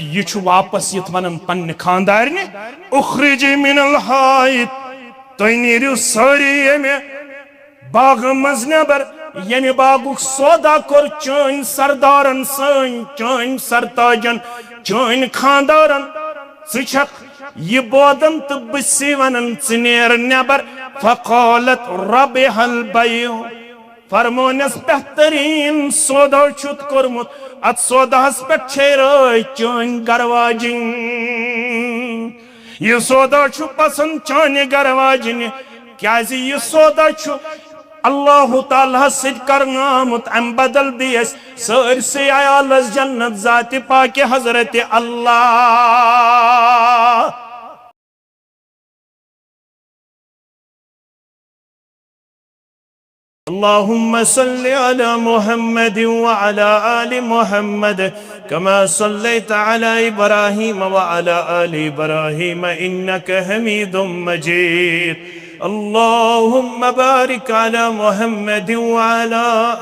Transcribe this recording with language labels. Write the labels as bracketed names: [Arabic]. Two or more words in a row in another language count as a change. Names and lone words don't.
[Kashmiri] یہِ چھُ واپس یِتھ ونان پننہِ خاندارنہِ [Arabic] اخرجی من الحائط [Kashmiri] تُہۍ نیٖرِو سٲری ییٚمہِ باغہٕ منٛز نٮ۪بر ییٚمہِ باغُک سودا کوٚر چٲنۍ سردارن سٲنۍ چٲنۍ سرتاجن چٲنۍ خاندارن ژٕ چھکھ یہ بودن تہٕ بہٕ چھسے ونان ژٕ نیر نٮ۪بر [Arabic] فقالت ربح البیع [Kashmiri] فرمونس بہترین سودا چھُتھ کوٚرمُت اتھ سوداہس پٮ۪ٹھ چھے رٲے چٲنۍ گرواجِنۍ یہ سودا چھُ پسند چانہِ گرواجِنہِ کیازِ یہ سودا چھُ اللہ تعالیٰ سۭتۍ کرنہٕ آمُت امہِ بدل دی اسہِ سٲرسٕے عیالس جنت ذاتِ پاکہِ حضرت اللہ اللهم [Arabic] صل على محمد وعلى آل محمد كما صليت على إبراهيم وعلى آل إبراهيم إنك حميد مجيد اللهم بارك على محمد وعلى